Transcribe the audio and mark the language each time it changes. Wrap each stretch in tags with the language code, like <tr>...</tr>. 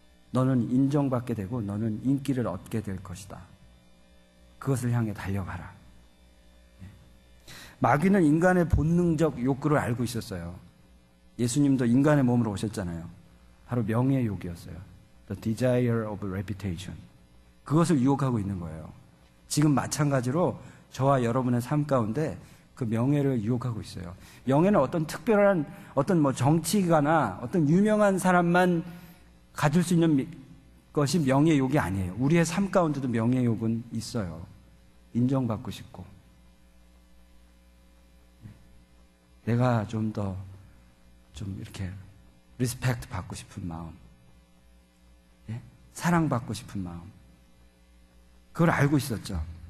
<ko>너는 인정받게 되고 너는 인기를 얻게 될 것이다. 그것을 향해 달려가라. 마귀는 인간의 본능적 욕구를 알고 있었어요. 예수님도 인간의 몸으로 오셨잖아요. 바로 명예의 욕이었어요.</ko> <en>The desire of reputation.</en> <ko>그것을 유혹하고 있는 거예요. 지금 마찬가지로 저와 여러분의 삶 가운데 그 명예를 유혹하고 있어요. 명예는 어떤 특별한 어떤 정치가나 어떤 유명한 사람만 가질 수 있는 것이 명예욕이 아니에요. 우리의 삶 가운데도 명예욕은 있어요. 인정받고 싶고 내가 좀 이렇게 리스펙트 받고 싶은 마음, 사랑받고 싶은 마음, 그걸 알고 있었죠.</ko>